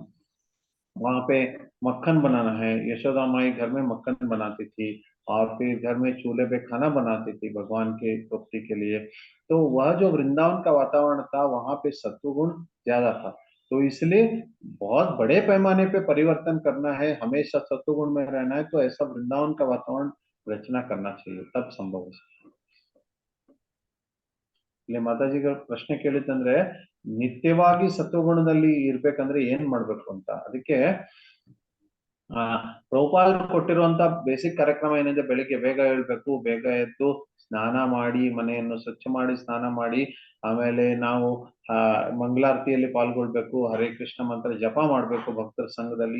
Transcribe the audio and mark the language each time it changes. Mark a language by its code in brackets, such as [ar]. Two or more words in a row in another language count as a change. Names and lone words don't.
[hi] वहां पे मक्खन बनाना है, यशोदा माई घर में मक्खन बनाती थी, और फिर घर में चूल्हे पे खाना बनाती थी भगवान के तृप्ति के लिए। तो वह जो वृंदावन का वातावरण था, वहां पे सत्वगुण ज्यादा था। तो इसलिए बहुत बड़े पैमाने पे परिवर्तन करना है, हमेशा सत्वगुण में रहना है, तो ऐसा वृंदावन का वातावरण रचना करना चाहिए, तब संभव हो सकता है। [kn] ಇಲ್ಲಿ ಮಾತಾಜಿಗಳ ಪ್ರಶ್ನೆ ಕೇಳಿತ್ತಂದ್ರೆ ನಿತ್ಯವಾಗಿ ಸತ್ವಗುಣದಲ್ಲಿ ಇರ್ಬೇಕಂದ್ರೆ ಏನ್ ಮಾಡ್ಬೇಕು ಅಂತ. ಅದಕ್ಕೆ ಪ್ರಭುಪಾದ ಕೊಟ್ಟಿರುವಂತ ಬೇಸಿಕ್ ಕಾರ್ಯಕ್ರಮ ಏನಿದೆ, ಬೆಳಿಗ್ಗೆ ಬೇಗ ಹೇಳ್ಬೇಕು, ಬೇಗ ಎದ್ದು ಸ್ನಾನ ಮಾಡಿ, ಮನೆಯನ್ನು ಸ್ವಚ್ಛ ಮಾಡಿ ಸ್ನಾನ ಮಾಡಿ, ಆಮೇಲೆ ನಾವು ಮಂಗಳಾರತಿಯಲ್ಲಿ ಪಾಲ್ಗೊಳ್ಬೇಕು, ಹರೇ ಕೃಷ್ಣ ಮಂತ್ರ ಜಪ ಮಾಡ್ಬೇಕು ಭಕ್ತರ ಸಂಘದಲ್ಲಿ.